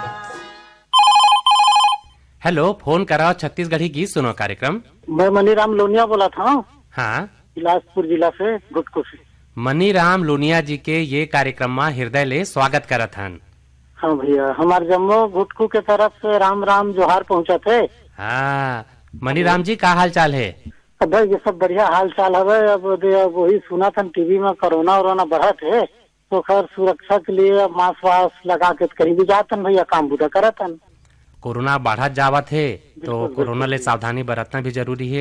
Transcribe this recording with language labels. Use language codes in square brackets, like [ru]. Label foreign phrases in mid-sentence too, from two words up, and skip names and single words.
[hne] हेलो, फोन कराओ छत्तीसगढ़ी गीत सुनो कार्यक्रम। मैं मनीराम लोनिया बोला था हाँ, बिलासपुर जिला से गुटकू से। मनीराम लोनिया जी के ये कार्यक्रम में हृदय ले स्वागत करत हन। हाँ भैया, हमारे जम्मू गुटकू के तरफ से राम राम जोहार पहुँचा थे। हाँ, मनीराम जी का हाल चाल है? अब ये सब बढ़िया हाल चाल है। अब वही सुना था टीवी में कोरोना वोरोना बढ़ा थे, तो खैर सुरक्षा के लिए मास्क वास्क लगा के कहीं भी जातन भैया, काम बुरा करतन। कोरोना बढ़त जावत है तो कोरोना ले सावधानी बरतना भी जरूरी है।